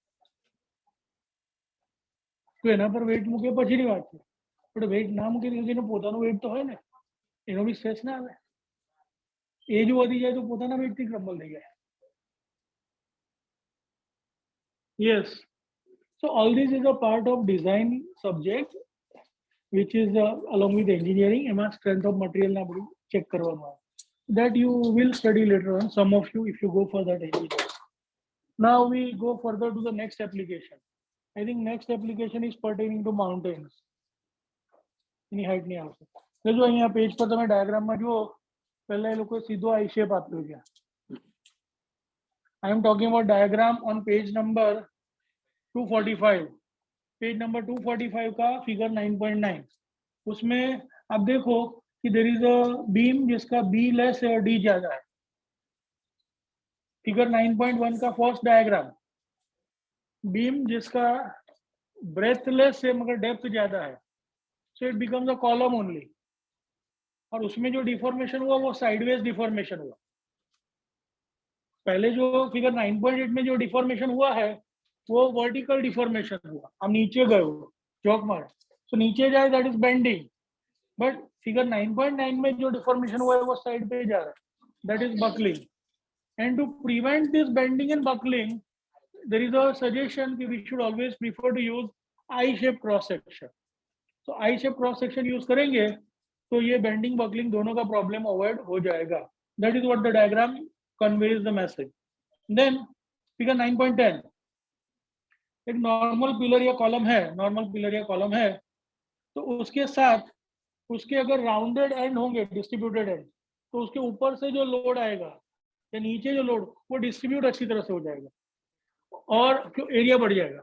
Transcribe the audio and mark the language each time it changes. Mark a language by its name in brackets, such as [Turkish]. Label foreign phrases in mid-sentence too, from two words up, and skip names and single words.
[Gujarati] તો એના પર વેટ મૂકે પછીની વાત છે, પણ વેટ ના મૂકે તો જેનો પોતાનો વેટ તો હોય ને, એનો બી સ્ટ્રેસ ના આવે. એ જો વધી જાય તો પોતાના વેટથી ક્રમ્બલ થઈ જાય. યસ. [English] So all this is a part of design subject, which is along with engineering. [Gujarati] એમાં [English] strength of material [Gujarati] ના બધું check કરવાનું આવે. [English] That you will study later on, some of you, if you go for that engineering. Now we go further to the next application. I think next application is pertaining to mountains. [Gujarati] એની હાઈટ નહીં આવશે. જો અહીંયા પેજ પર તમે ડાયાગ્રામમાં જુઓ, પહેલા એ લોકો સીધો [English] I shape [Gujarati] આપ્યો છે. [English] I am talking about diagram on page number 245. page number [Hindi] 245 का फिगर 9.9. उसमें आप देखो कि [English] there is a beam [Hindi] जिसका [English] b less [Hindi] है और डी ज्यादा है. फिगर 9.1 का [English] first diagram, beam [Hindi] जिसका [English] breadth less [Hindi] है मगर डेप्थ ज्यादा है, [English] so it becomes a column only. [Hindi] और उसमें जो डिफॉर्मेशन हुआ वो [English] sideways deformation [Hindi] हुआ. पहले जो फिगर 9.8 में जो डिफॉर्मेशन हुआ है वो [English] vertical deformation [Hindi] हुआ. हम नीचे गए हो चौक मार, तो नीचे जाए [English] that is bending. but figure [Hindi] 9.9 में जो डिफॉर्मेशन हुआ है वो साइड पे जा रहा है, [English] that is buckling. and to prevent this bending and buckling, there is a suggestion कि we should always prefer to use I shape cross section. [Hindi] तो [English] I shape cross section [Hindi] यूज करेंगे तो ये [English] bending buckling [Hindi] दोनों का [English] problem avoid [Hindi] हो जाएगा. [English] that is what the diagram conveys the message. Then figure [Hindi] 9.10, एक [English] normal pillar [Hindi] या कॉलम है, [English] normal pillar [Hindi] या कॉलम है, तो उसके साथ उसके अगर [English] rounded end [Hindi] होंगे, [English] distributed end, [Hindi] तो उसके ऊपर से जो लोड आएगा या नीचे जो लोड, वो डिस्ट्रीब्यूट अच्छी तरह से हो जाएगा और एरिया बढ़ जाएगा.